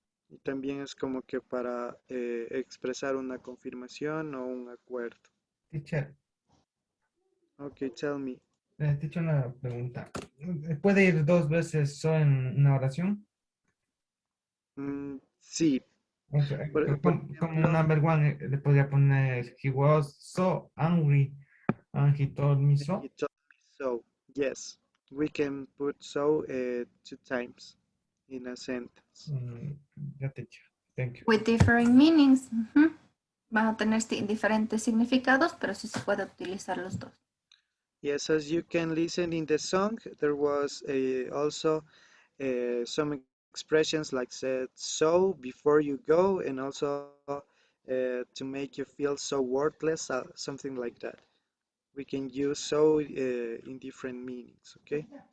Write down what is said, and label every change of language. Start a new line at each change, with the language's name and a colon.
Spanish: Y también es como que para expresar una confirmación o un acuerdo.
English: Teacher, Okay, tell me.
Spanish: Te he hecho una pregunta. ¿Puede ir dos veces so en una oración? Sí, O sea, por como ejemplo,
English: number one,
Spanish: le podría poner,
English: he was so angry and he told me and so. he told me so. Yes, we can put so 2 times in a sentence.
Spanish: Mm, ya te he hecho.
English: Thank you. With different meanings. Ujú.
Spanish: Van a tener diferentes significados, pero sí se puede utilizar los dos.
English: Yes, as you can listen in the song, there was also some expressions like said so before you go, and also to make you feel so worthless, something like that. We can use so in different meanings, okay?